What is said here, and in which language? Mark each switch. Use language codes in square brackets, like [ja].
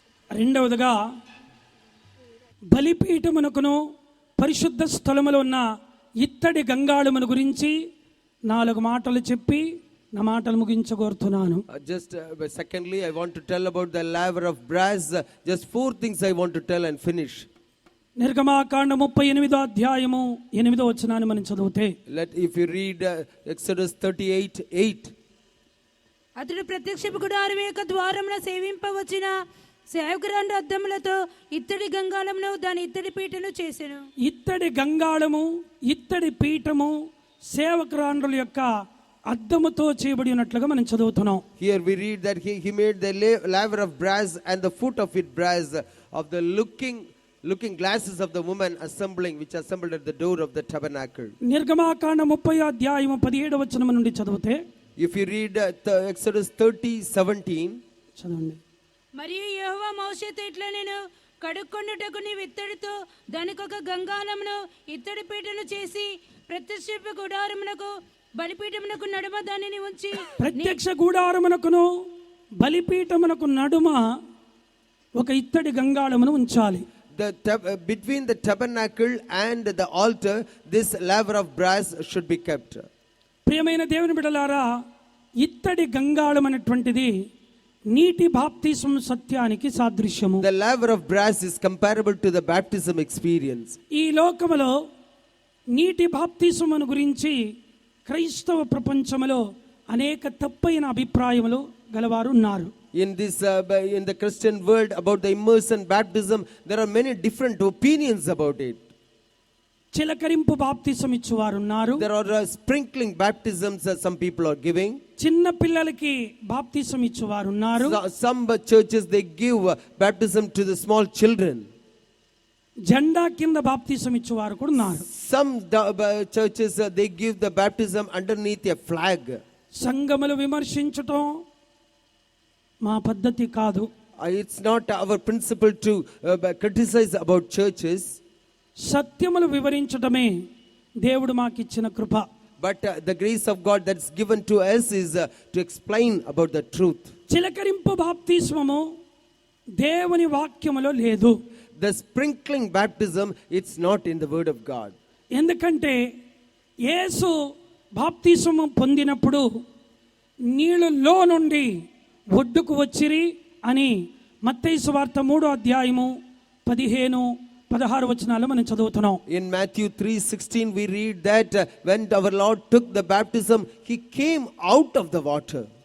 [te] రెండవదిగా బలిపీఠమునకును పరిశుద్ధ స్థలములో ఉన్న ఇత్తడి గంగాళమును గురించి 4 మాటలు చెప్పి నా మాటలు ముగించగోరుతున్నాను. [en] Secondly, I want to tell about the laver of brass. Just 4 things I want to tell and finish. [te] నిర్గమాకాండ 38వ అధ్యాయము 8వ వచనాన్ని మనం చదివితే, [en] If you read Exodus 38:8, [te] అతడు ప్రత్యక్షపు గుడారం యొక్క ద్వారమున సేవింపవచ్చిన సేవకురాండ అద్దములతో ఇత్తడి గంగాళమును దాని ఇత్తడి పీటను చేసెను. ఇత్తడి గంగాళము, ఇత్తడి పీఠము సేవకురాండ్రుల యొక్క అద్దముతో చేయబడి ఉన్నట్లుగా మనం చదువుతున్నాం. [en] here we read that he made the laver of brass and the foot of it brass of the looking glasses of the woman which assembled at the door of the tabernacle. [te] నిర్గమాకాండ 30వ అధ్యాయము 17వ వచనం నుండి చదివితే, [en] If you read Exodus 30:17, [te] చదవండి. మరియు యెహోవా మోషేతో ఇట్లా నేను కడుక్కొనుటకు నీవు ఇత్తడితో దానికొక గంగాళమును ఇత్తడి పీటను చేసి ప్రత్యక్షపు గుడారమునకు బలిపీఠమునకు నడుమ దానిని ఉంచి ప్రత్యక్ష గుడారమునకును బలిపీఠమునకు నడుమ ఒక ఇత్తడి గంగాళమును ఉంచాలి. [en] between the tabernacle and the altar, this laver of brass should be kept. [te] ప్రియమైన దేవుని బిడ్డలారా, ఇత్తడి గంగాళం అనేటువంటిది నీటి బాప్తిస్మం సత్యానికి సాదృశ్యము. [en] The laver of brass is comparable to the baptism experience. [te] ఈ లోకములో నీటి బాప్తిస్మం గురించి క్రైస్తవ ప్రపంచములో అనేక తప్పైన అభిప్రాయములు గలవారు ఉన్నారు. [en] In the Christian world about the immersion baptism, there are many different opinions about it. [te] చిలకరింపు బాప్తిసం ఇచ్చేవారు ఉన్నారు. [en] There are sprinkling baptisms that some people are giving. [te] చిన్న పిల్లలకి బాప్తిసం ఇచ్చేవారు ఉన్నారు. [en] Some churches they give baptism to the small children. [te] జెండా కింద బాప్తిసం ఇచ్చేవారు కూడా ఉన్నారు. [en] Some churches they give the baptism underneath a flag. [te] సంఘములు విమర్శించటం మా పద్ధతి కాదు. [en] It's not our principle to criticize about churches. [te] సత్యములు వివరించటమే దేవుడు మాకిచ్చిన కృప. [en] But the grace of God that's given to us is to explain about the truth. [te] చిలకరింపు బాప్తిస్మము దేవుని వాక్యములో లేదు. [en] The sprinkling baptism, it's not in the word of God. [te] ఎందుకంటే యేసు బాప్తిస్మము పొందినప్పుడు నీళ్ళలో నుండి ఒడ్డుకు వచ్చిరి అని మత్తయి సువార్త 3వ అధ్యాయము 15-16 వచనాలు మనం చదువుతున్నాం. [en] In Matthew 3:16 we read that when our Lord took the baptism, he came out of the water.